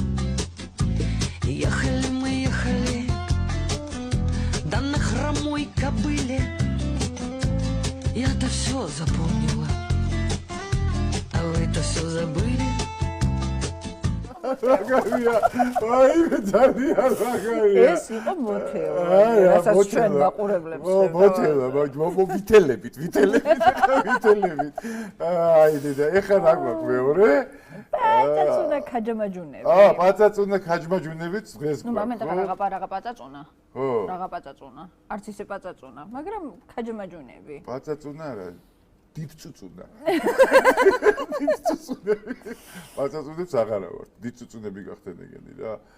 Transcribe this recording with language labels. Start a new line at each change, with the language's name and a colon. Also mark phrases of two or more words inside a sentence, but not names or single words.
Russian: Ехали мы, ехали, да на хромой кобыле. Я-то все запомнила, а вы-то все забыли. Рагавия, ой,
Georgian: ძალიან რაგავია. ეს იყო მოთელა. რასაც ჩვენ მაყურებლებს მოთელა, ვითელებით. აი და ეხლა რა გვაქვს მეორე? პაწაწუნა ქაჯამაჯუნები. პაწაწუნა ქაჯმაჯუნებიც დღეს
Russian: ну момента
Georgian: რაღა პაწაწუნა. ხო. რაღა პაწაწუნა. არც ისე პაწაწუნა, მაგრამ ქაჯამაჯუნები. პაწაწუნა რა? დიდწუწუნა. პაწაწუნებს აღარა ვარ. დიდწუწუნები გახდნენ ეგენი რა.